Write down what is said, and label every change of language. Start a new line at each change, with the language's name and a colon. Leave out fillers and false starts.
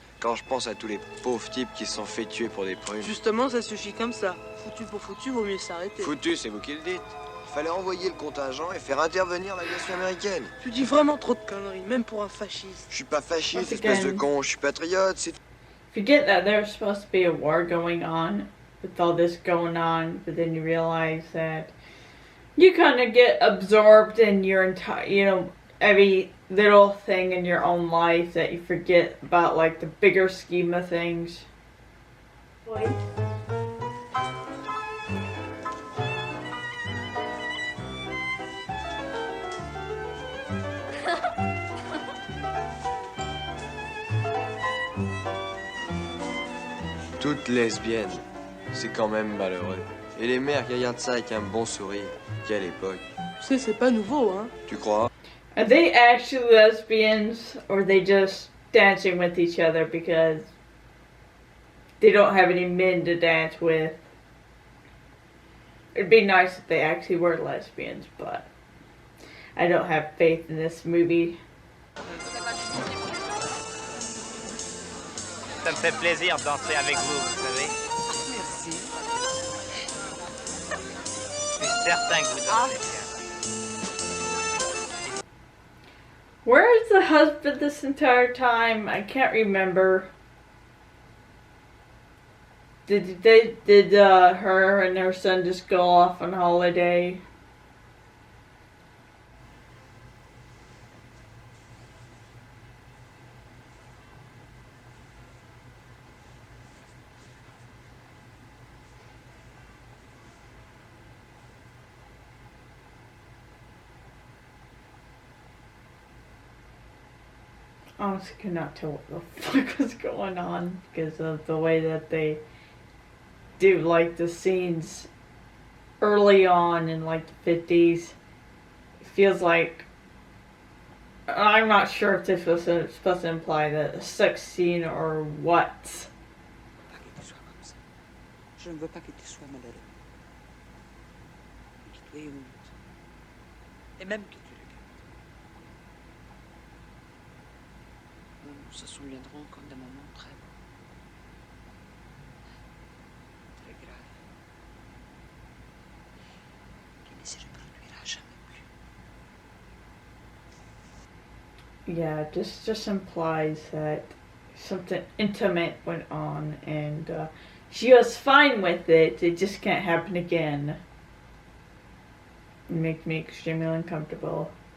French: Quand je pense à tous les pauvres types qui se sont fait tuer pour des prunes. Justement, ça suffit comme ça. Foutu pour foutu, vaut mieux s'arrêter. Foutu, c'est vous qui le dites. Il fallait envoyer le contingent et faire intervenir l'aviation américaine. Tu dis vraiment trop de conneries, même pour un fasciste. Je suis pas fasciste, espèce de con. Je suis patriote, c'est...
English: Forget that there's supposed to be a war going on with all this going on, but then you realize that you kind of get absorbed in your entire, every little thing in your own life that you forget about, like the bigger scheme of things.
French: Toutes lesbiennes, c'est quand même malheureux. Et les mères qui regardent ça avec un bon sourire. Quelle époque. Tu sais, c'est pas nouveau, hein. Tu crois?
English: Are they actually lesbians, or are they just dancing with each other because they don't have any men to dance with? It'd be nice if they actually were lesbians, but I don't have faith in this movie.
French: Ça me fait plaisir de danser avec vous, vous savez. Merci. Je suis certain que vous dansez bien.
English: Where is the husband this entire time? I can't remember. Did her and her son just go off on holiday? Honestly, cannot tell what the fuck was going on because of the way that they do like the scenes early on in like the 50s. It feels like, I'm not sure if this was supposed to imply that a sex scene or what.
French: Je ne veux pas que tu sois malheureux. Que tu aies honte. Et même que tu le gardes. Nous se souviendrons comme d'un moment très beau. Très grave. Qui ne se reproduira jamais plus.
English: Yeah, just implies that something intimate went on, and she was fine with it. It just can't happen again. It makes me extremely uncomfortable.